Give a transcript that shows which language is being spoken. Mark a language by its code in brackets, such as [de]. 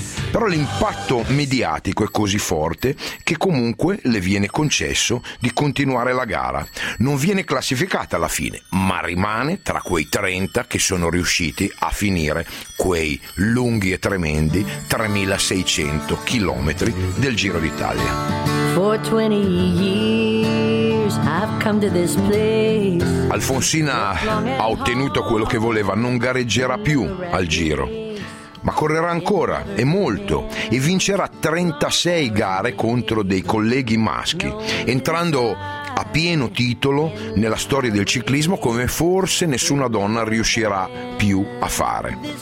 [it] Però l'impatto mediatico è così forte che comunque le viene concesso di continuare la gara. Non viene classificata alla fine, ma rimane tra quei 30 che sono riusciti a finire quei lunghi e tremendi 3600 chilometri del Giro d'Italia. [en] For 20 years I've come to this place. [it] Alfonsina ha ottenuto quello che voleva, non gareggerà più al Giro. Ma correrà ancora, e molto, e vincerà 36 gare contro dei colleghi maschi, entrando a pieno titolo nella storia del ciclismo come forse nessuna donna riuscirà più a fare.